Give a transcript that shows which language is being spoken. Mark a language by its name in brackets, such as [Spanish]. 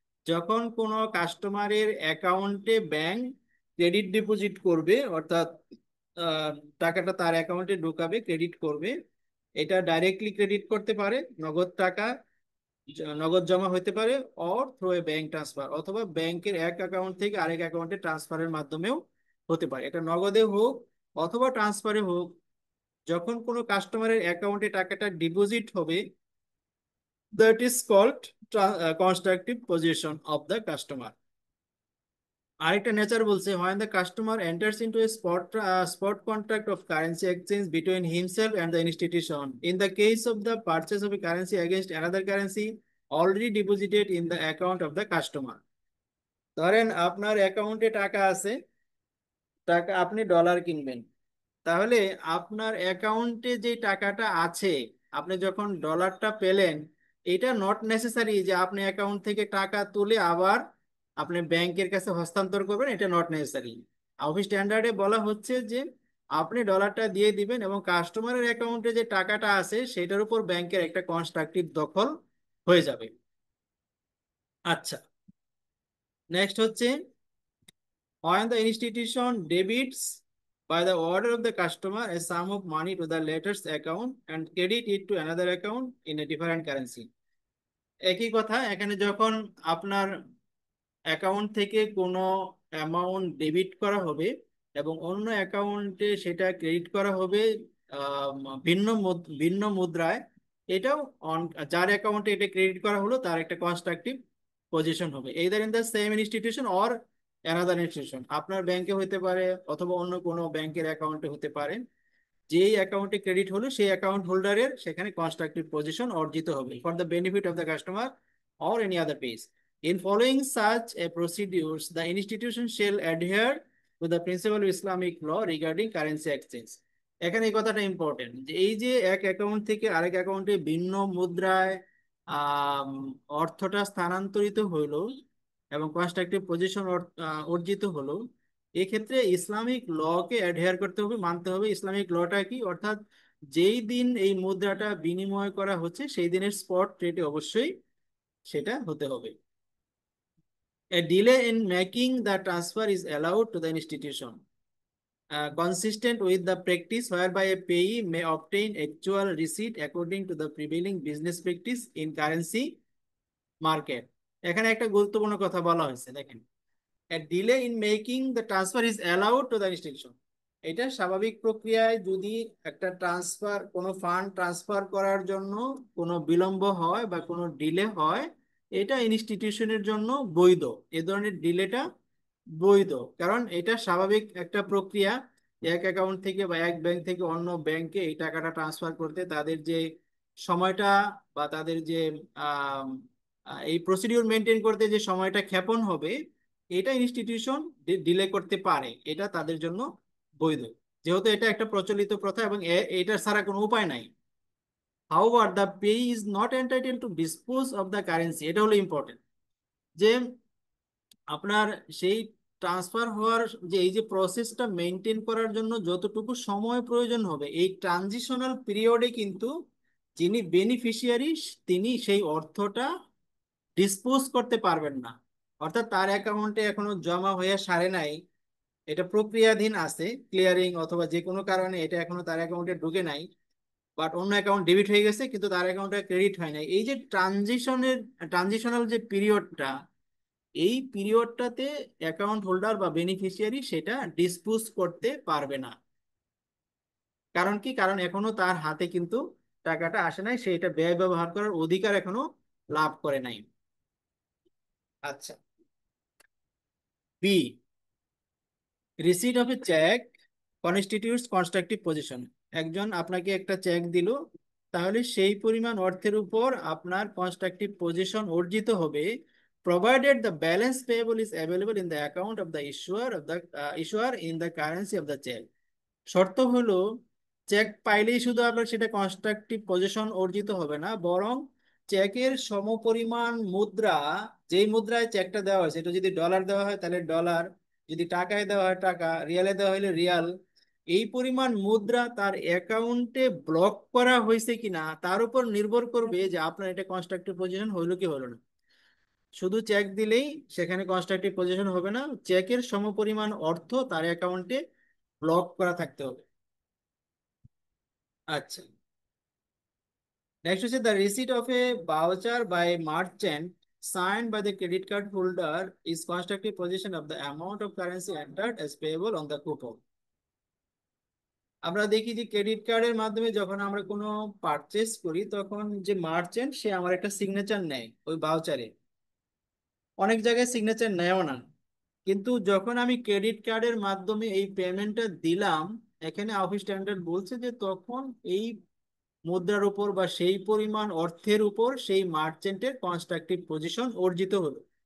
[Bangla] যখন কোনো কাস্টমারের অ্যাকাউন্টে ব্যাংক ক্রেডিট ডিপোজিট করবে, অর্থাৎ আহ, টাকাটা তার অ্যাকাউন্টে ঢুকাবে, ক্রেডিট করবে, এটা ডাইরেক্টলি ক্রেডিট করতে পারে, নগদ টাকা নগদ জমা হইতে পারে, [English] or through a bank transfer, [Bangla] অথবা ব্যাংকের এক অ্যাকাউন্ট থেকে আরেক অ্যাকাউন্টে ট্রান্সফারের মাধ্যমেও হতে পারে। এটা নগদে হোক অথবা ট্রান্সফারে হোক, যখন কোনো কাস্টমারের অ্যাকাউন্টে টাকাটা ডিপোজিট হবে, [English] That is called constructive position of the customer. [Bangla] আরেকটা নেচার বলছে, [English] when the customer enters into a spot contract of currency exchange between himself and the institution in the case of the purchase of a currency against another currency already deposited in the account of the customer। [Bangla] ধরেন আপনার অ্যাকাউন্টে টাকা আছে, টাকা, আপনি dollar কিনবেন, তাহলে আপনার অ্যাকাউন্টে যে টাকাটা আছে, আপনি যখন ডলারটা পেলেন, এটা [English] not necessary [Bangla] যে আপনি অ্যাকাউন্ট থেকে টাকা তুলে আবার আপনি ব্যাংকের কাছে হস্তান্তর করবেন, এটা নট নেসেসারি। অফিস স্ট্যান্ডার্ডে বলা হচ্ছে যে আপনি ডলারটা দিয়ে দিবেন এবং কাস্টমারের অ্যাকাউন্টে যে টাকাটা আছে সেটার উপর ব্যাংকের একটা কনস্ট্রাকটিভ দখল হয়ে যাবে। আচ্ছা, নেক্সট হচ্ছে [English] when the institution debits by the order of the customer a sum of money to the latter's account and credit it to another account in a different currency। [Bangla] একই কথা, এখানে যখন আপনার অ্যাকাউন্ট থেকে কোনো অ্যামাউন্ট ডেবিট করা হবে এবং অন্য অ্যাকাউন্টে সেটা ক্রেডিট করা হবে আহ, ভিন্ন মুদ্রায়, এটাও যার অ্যাকাউন্টে এটা ক্রেডিট করা হলো তার একটা কনস্ট্রাকটিভ পজিশন হবে, [English] either in the same institution or another institution। [Bangla] আপনার ব্যাংকে হতে পারে অথবা অন্য কোনো ব্যাংকের অ্যাকাউন্টে হতে পারে। যেই অ্যাকাউন্টে ক্রেডিট হলো সেই অ্যাকাউন্ট হোল্ডারের সেখানে কনস্ট্রাকটিভ পজিশন অর্জিত হবে [English] For the benefit of the customer or any other base। In following such a procedures, the institution shall adhere to the principle of Islamic law regarding currency exchange। [Bangla] এখানে এই কথাটা important যে এই যে এক account থেকে আরেক অ্যাকাউন্টে ভিন্ন মুদ্রায় আম, অর্থটা স্থানান্তরিত হইলো এবং কনস্ট্রাকটিভ পজিশন অর্জিত হলো, এক্ষেত্রে ইসলামিক লকে অ্যাডহেয়ার করতে হবে, মানতে হবে। ইসলামিক লটা কি, অর্থাৎ যেই দিন এই মুদ্রাটা বিনিময় করা হচ্ছে সেই দিনের স্পট রেটে অবশ্যই সেটা হতে হবে। [English] A delay in making the transfer is allowed to the institution, consistent with the practice whereby a payee may obtain actual receipt according to the prevailing business practice in currency market। [Bangla] এখানে একটা গুরুত্বপূর্ণ কথা বলা হয়েছে, দেখেন, [English] a delay in making the transfer is allowed to the institution। [Bangla] এটা স্বাভাবিক প্রক্রিয়ায় যদি একটা ট্রান্সফার, কোনো ফান্ড ট্রান্সফার করার জন্য কোনো বিলম্ব হয় বা কোনো ডিলে হয়, এটা ইনস্টিটিউশনের জন্য বৈধ। এ ধরনের ডিলেটা বৈধ, কারণ এটা স্বাভাবিক একটা প্রক্রিয়া। এক অ্যাকাউন্ট থেকে বা এক ব্যাংক থেকে অন্য ব্যাংকে এই টাকাটা ট্রান্সফার করতে তাদের যে সময়টা বা তাদের যে আহ এই প্রসিডিউর মেনটেন করতে যে সময়টা ক্ষেপণ হবে, এটা ইনস্টিটিউশন ডিলে করতে পারে, এটা তাদের জন্য বৈধ, যেহেতু এটা একটা প্রচলিত প্রথা এবং এটা ছাড়া কোনো উপায় নাই। [English] However, the payee is not entitled to dispose of the currency। [Bangla] এটা হলো ইম্পর্টেন্ট যে আপনার সেই ট্রান্সফার হওয়ার যে এই যে প্রসেসটা মেনটেন করার জন্য যতটুকু সময় প্রয়োজন হবে, এই ট্রানজিশনাল পিরিয়ডে কিন্তু যিনি বেনিফিশিয়ারি তিনি সেই অর্থটা ডিসপোজ করতে পারবেন না। অর্থাৎ তার অ্যাকাউন্টে এখনো জমা হয়ে সারে নাই, এটা প্রক্রিয়াধীন আছে, ক্লিয়ারিং অথবা যে কোনো কারণে এটা এখনো তার অ্যাকাউন্টে ঢুকে নাই, বাট অন্য অ্যাকাউন্ট ডেবিট হয়ে গেছে কিন্তু তার অ্যাকাউন্টে ক্রেডিট হয় নাই। এই যে ট্রানজিশনাল যে পিরিয়ডটা, এই পিরিয়ডটাতে অ্যাকাউন্ট হোল্ডার বা বেনিফিশিয়ারি সেটা ডিসপোজ করতে পারবে না। কারণ কি, কারণ এখনো তার হাতে কিন্তু টাকাটা আসে নাই, সে এটা ব্যয় ব্যবহার করার অধিকার এখনো লাভ করে নাই। [English] আচ্ছা, B, receipt of a cheque constitutes constructive position. [Bangla] একজন আপনাকে একটা চেক দিল, তাহলে সেই পরিমাণ অর্থের উপর আপনার কনস্ট্রাকটিভ পজিশন অর্জিত হবে, [English] provided the balance payable is available in the account of the issuer in the currency of the check। [Bangla] শর্ত হলো চেক পাইলেই শুধু আপনার সেটা কনস্ট্রাকটিভ পজিশন অর্জিত হবে না, বরং চেকের সমপরিমাণ মুদ্রা, যেই মুদ্রায় চেকটা দেওয়া হয়েছে, এটা যদি ডলার দেওয়া হয় তাহলে ডলার, যদি টাকায় দেওয়া হয় টাকা, রিয়ালে দেওয়া হলে রিয়াল, এই পরিমাণ মুদ্রা তার অ্যাকাউন্টে ব্লক করা হয়েছে কিনা তার উপর নির্ভর করবে যে আপনার এটা কনস্ট্রাকটিভ পজিশন হইলো কি হলো না। শুধু চেক দিলেই সেখানে কনস্ট্রাকটিভ পজিশন হবে না, চেকের সমপরিমাণ অর্থ তার অ্যাকাউন্টে ব্লক করা থাকতে হবে। আচ্ছা, নেক্সট হচ্ছে [English] The receipt of a voucher by merchant signed by the credit card holder is constructive possession of the amount of currency entered as payable on the coupon। [Bangla] আমরা দেখি যে ক্রেডিট কার্ডের মাধ্যমে যখন আমরা কোনো পারচেস করি তখন যে মার্চেন্ট সে আমার একটা সিগনেচার নেয় ওই ভাউচারে, অনেক জায়গায় সিগনেচার নেয়ও না, কিন্তু যখন আমি ক্রেডিট কার্ডের মাধ্যমে এই পেমেন্টটা দিলাম, এখানে অফিস স্ট্যান্ডার্ড বলছে যে তখন এই মুদ্রার উপর বা সেই পরিমাণ অর্থের উপর সেই মার্চেন্টের কনস্ট্রাকটিভ পজিশন অর্জিত হলো।